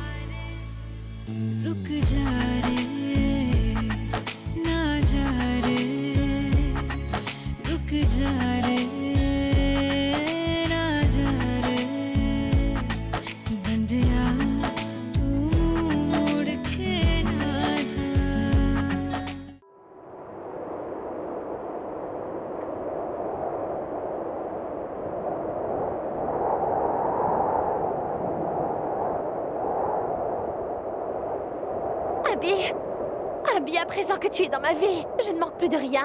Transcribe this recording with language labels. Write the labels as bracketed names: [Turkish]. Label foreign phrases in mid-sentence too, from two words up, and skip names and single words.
[Hindi] रुक जा रे ना जा रे रुक जा रे ना जा रे बंदिया तू मुंह मोड़ के ना जा [French] Abby, Abby, à présent que tu es dans ma vie, je ne manque plus de rien.